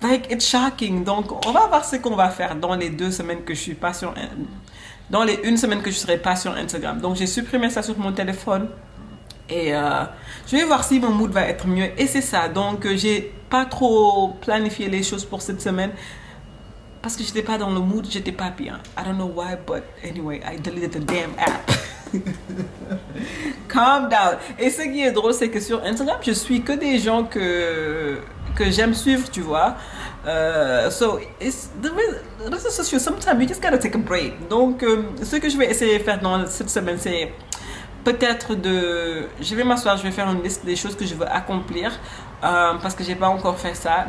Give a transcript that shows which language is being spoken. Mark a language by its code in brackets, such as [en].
[en] It's shocking. [fr] Donc, on va voir ce qu'on va faire dans les 2 semaines que je suis pas sur, dans les 1 semaine que je serai pas sur Instagram. Donc, j'ai supprimé ça sur mon téléphone. Et je vais voir si mon mood va être mieux. Et c'est ça. Donc, j'ai pas trop planifié les choses pour cette semaine. Parce que j'étais pas dans le mood, j'étais pas bien. [en] I don't know why, but anyway, I deleted the damn app. Calm down. [fr] Et ce qui est drôle, c'est que sur Instagram, je suis que des gens que j'aime suivre, tu vois. [en] So, the réseaux sociaux, sometimes you just gotta take a break. [fr] Donc, ce que je vais essayer de faire dans cette semaine, c'est peut-être je vais m'asseoir, je vais faire une liste des choses que je veux accomplir parce que j'ai pas encore fait ça.